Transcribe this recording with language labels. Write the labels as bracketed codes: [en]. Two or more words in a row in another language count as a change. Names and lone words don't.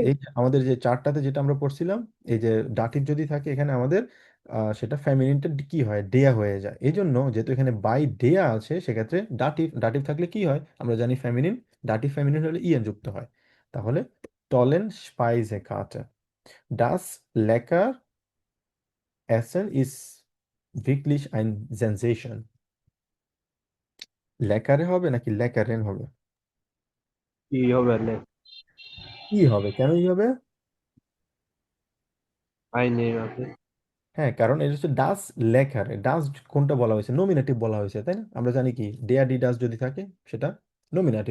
[bn] এই যে আমাদের যে চার্টটাতে যেটা আমরা পড়ছিলাম, এই যে ডাটিভ যদি থাকে এখানে আমাদের সেটা ফেমিনিনটা কি হয়, ডেয়া হয়ে যায়। এই জন্য যেহেতু এখানে [de] bei der [bn] আছে, সেক্ষেত্রে ডাটিভ, ডাটিভ থাকলে কি হয় আমরা জানি, ফেমিনিন। ডাটিভ ফেমিনিন হলে ইএন যুক্ত হয়। তাহলে [de] tollen Speisekarte, das lecker Essen ist wirklich ein Sensation. [bn] লেকারে হবে নাকি লেকারেন হবে? কি হবে না? ই হবে, কেন ই হবে? আইনে আছে। হ্যাঁ, কারণ এটা হচ্ছে [de] das leckere. [bn] ডাস কোনটা বলা হয়েছে, নমিনেটিভ বলা হয়েছে, তাই না? আমরা জানি কি [de] der die das [bn] যদি থাকে সেটা নমিনেটিভ।